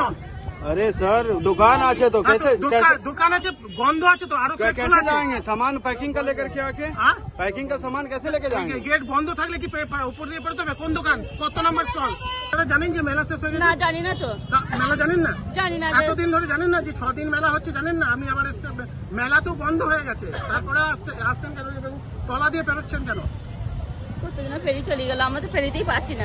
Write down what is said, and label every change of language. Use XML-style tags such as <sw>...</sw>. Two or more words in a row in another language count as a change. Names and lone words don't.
<hi>अरे सर दुकान आचे तो कैसे</hi> <bn>दुकान আছে বন্ধ আছে তো আরো</bn> <hi>कैसे जाएंगे? सामान पैकिंग का लेकर के आके पैकिंग का सामान कैसे लेके जाएंगे?</hi> <bn>গেট বন্ধ থাকলে কি উপর দিয়ে পড়তে হবে? কোন দোকান, কত নম্বর স্টল? আপনারা জানেন যে মেলা শেষ হয়ে গেছে? না, জানি না তো। মেলা জানেন না? জানি না। এতদিন ধরে জানেন না যে 6 দিন মেলা হচ্ছে? জানেন না? আমি আবার মেলা তো বন্ধ হয়ে গেছে, তারপরে আসছেন কেন? তলা দিয়ে পেরোচ্ছেন কেন? কতদিন ফেরি চলে গেল, আমরা তো ফেরিতেই পাচ্ছি না।</bn>